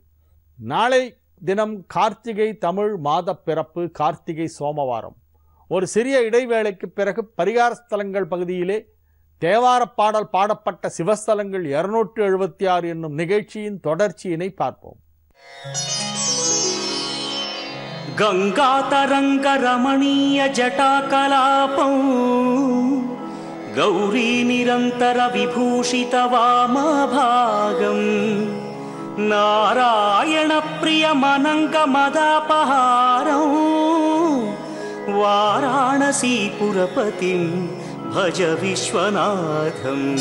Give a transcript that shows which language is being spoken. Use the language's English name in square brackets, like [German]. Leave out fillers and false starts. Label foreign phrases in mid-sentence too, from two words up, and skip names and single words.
[Tamil] நாளை தினம் கார்த்திகை தமிழ் மாத பிறப்பு, கார்த்திகை சோமவாரம். ஒரு சிறிய இடைவேளைக்கு பிறகு பரிகார ஸ்தலங்கள் பகுதியிலே தேவார பாடல் பாடப்பட்ட சிவஸ்தலங்கள் 276 என்னும் நிகழ்ச்சியின் தொடர்ச்சியினை பார்ப்போம். [Sanskrit] गंगातरंग रमणीय जटाकलापं गौरी निरंतर विभूषित वामभागं नारायण प्रिय मनंग मदापहारं वाराणसीपुरपतिं भज विश्वनाथं